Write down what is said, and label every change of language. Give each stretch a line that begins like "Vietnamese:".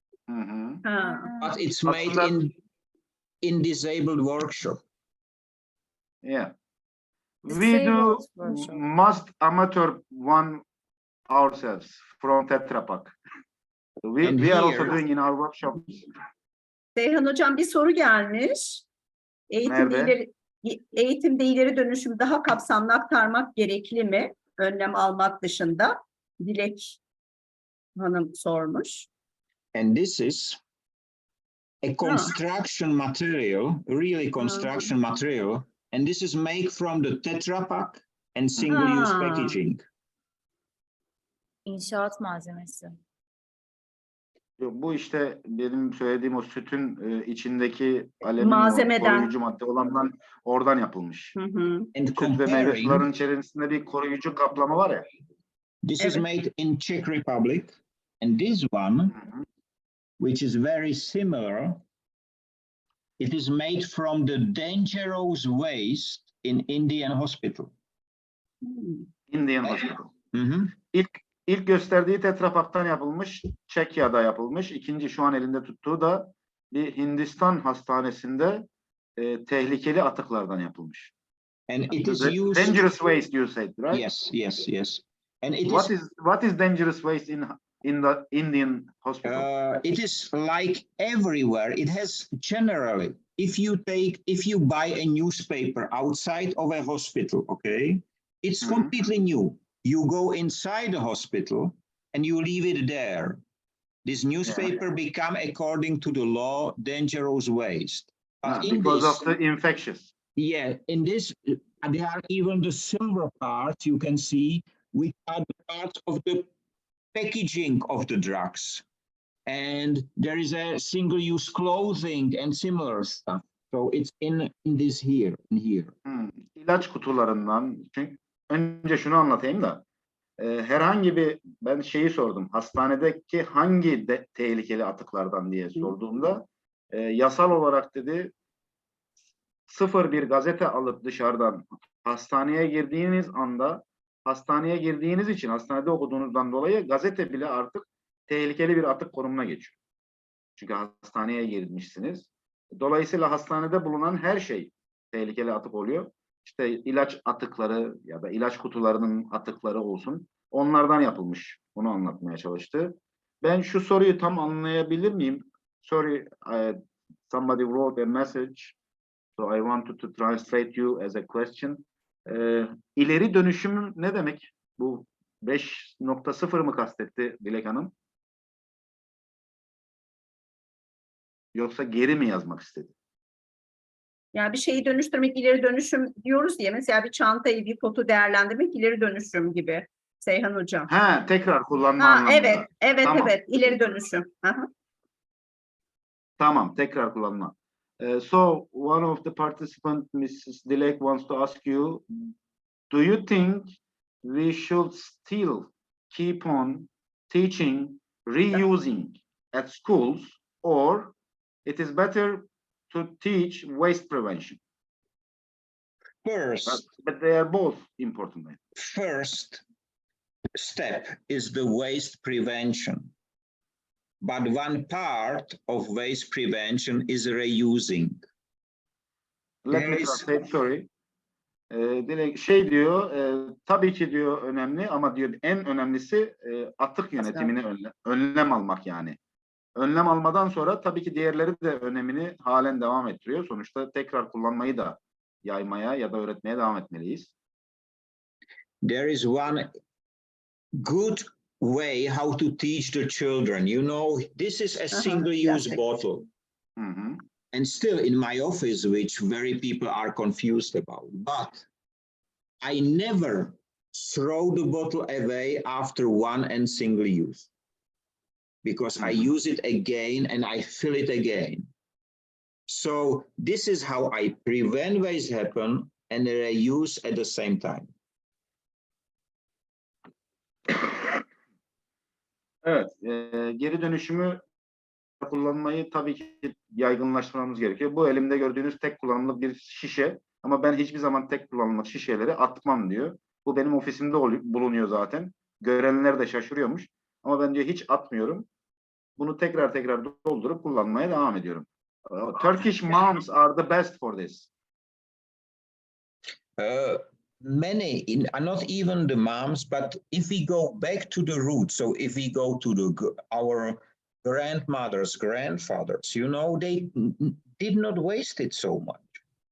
English: Mhm. Ha. but it's made in disabled workshop. Yeah. We Disabled do workshop. must amateur one ourselves from Tetra Pak. We And are also here- doing in our workshops.
Turkish: Seyhan Hocam bir soru gelmiş. Nerede? Eğitimde ileri dönüşüm daha kapsamlı aktarmak gerekli mi? Önlem almak dışında. Dilek Hanım sormuş.
English: And this is a construction material, really construction material. And this is made from the Tetra Pak and single-use Ah. packaging.
Turkish: İnşaat malzemesi. Bu işte benim söylediğim o sütün içindeki alüminyum Malzemeden. koruyucu madde olandan oradan yapılmış. Hı hı.
English: And
Turkish: Süt ve meyve
English: comparing,
Turkish: sularının içerisinde bir koruyucu kaplama var ya.
English: this is
Turkish: Evet.
English: made in Czech Republic. And this one, which is very similar, it is made from the dangerous waste in Indian hospital. Indian Hospital. Mhm.
Turkish: İlk gösterdiği Tetra Pak'tan yapılmış, Çekya'da yapılmış. İkinci şu an elinde tuttuğu da bir Hindistan hastanesinde tehlikeli atıklardan yapılmış.
English: And it is The used. dangerous waste you said, right? Yes. And it What is dangerous waste in the Indian hospital? it is like everywhere. It has generally, if you buy a newspaper outside of a hospital, okay, it's Mhm. completely new. You go inside the hospital and you leave it there. This newspaper become, according to the law, dangerous waste. But in Because this, of the infectious. yeah, in this, there are even the silver parts you can see, which are the parts of the packaging of the drugs. And there is a single-use clothing and similar stuff. So it's in this here, in here.
Turkish: İlaç kutularından, çünkü önce şunu anlatayım da herhangi bir, ben şeyi sordum, hastanedeki hangi tehlikeli atıklardan diye sorduğumda yasal olarak dedi 01 gazete alıp dışarıdan hastaneye girdiğiniz anda, hastaneye girdiğiniz için hastanede okuduğunuzdan dolayı gazete bile artık tehlikeli bir atık konumuna geçiyor. Çünkü hastaneye girmişsiniz. Dolayısıyla hastanede bulunan her şey tehlikeli atık oluyor. İşte ilaç atıkları ya da ilaç kutularının atıkları olsun. Onlardan yapılmış. Bunu anlatmaya çalıştı. Ben şu soruyu tam anlayabilir miyim?
English: Sorry, somebody wrote a message. So I wanted to translate you as a question.
Turkish: İleri dönüşüm ne demek? Bu 5.0 mı kastetti Dilek Hanım? Yoksa geri mi yazmak istedi? Yani bir şeyi dönüştürmek, ileri dönüşüm diyoruz diye. Mesela bir çantayı, bir potu değerlendirmek ileri dönüşüm gibi. Seyhan Hocam. Ha, tekrar kullanma anlamında. Evet, Tamam. evet. İleri dönüşüm. Aha. Tamam, tekrar kullanma.
English: So one of the participants, Mrs. Dilek, wants to ask you, do you think we should still keep on teaching reusing at schools or it is better to teach waste prevention? But they are both important. First step is the waste prevention. But one part of waste prevention is reusing. Let me translate, sorry.
Turkish: Diyor, tabii ki diyor önemli ama diyor en önemlisi atık yönetimini önlem almak yani. Önlem almadan sonra tabii ki diğerleri de önemini halen devam ettiriyor. Sonuçta tekrar kullanmayı da yaymaya ya da öğretmeye devam etmeliyiz.
English: There is one good way how to teach the children. You know, this is a single-use bottle. Hı. And still in my office, which very people are confused about. But I never throw the bottle away after one and single use. Because I use it again and I fill it again. So this is how I prevent waste happen and reuse at the same time.
Turkish: Evet, geri dönüşümü kullanmayı tabii ki yaygınlaştırmamız gerekiyor. Bu elimde gördüğünüz tek kullanımlık bir şişe ama ben hiçbir zaman tek kullanımlık şişeleri atmam diyor. Bu benim ofisimde bulunuyor zaten. Görenler de şaşırıyormuş. Ama ben diyor hiç atmıyorum. Bunu tekrar doldurup kullanmaya devam ediyorum.
English: Turkish moms are the best for this. Many, not even the moms, but if we go back to the roots, so if we go to our grandmothers, grandfathers, you know, they did not waste it so much.